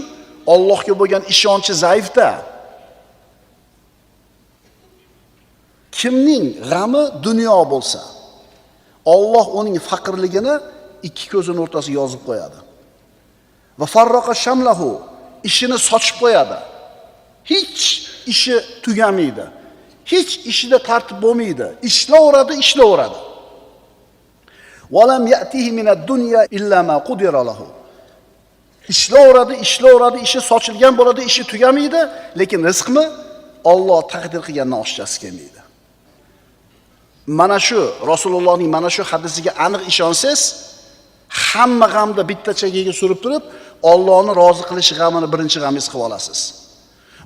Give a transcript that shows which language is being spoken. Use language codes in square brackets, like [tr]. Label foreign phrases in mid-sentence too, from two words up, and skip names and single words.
[uz] Allohga bo'lgan ishonchi zaifda. Kimning g'ami dunyo bo'lsa, Alloh uning faqirligini ikki ko'zining o'rtasiga yozib qo'yadi. [ar] وفرق شمله, [uz] ishini sochib qo'yadi. Hech ishi tugamaydi. Hech ishida tartib bo'lmaydi. Ishlayveradi. [ar] ولم يأته من الدنيا إلا ما قدر له. [uz] Ishlayveradi, ishi sochilgan bo'ladi, ishi tugamaydi, lekin rizqmi Alloh taqdir qilgandan oshchasi kelmaydi. Mana shu Rasulullohning mana shu hadisiga aniq ishonsangiz, hamma g'amda bitta chegaga surib turib, Allohni rozi qilish g'amini birinchi g'amingiz qilib olasiz.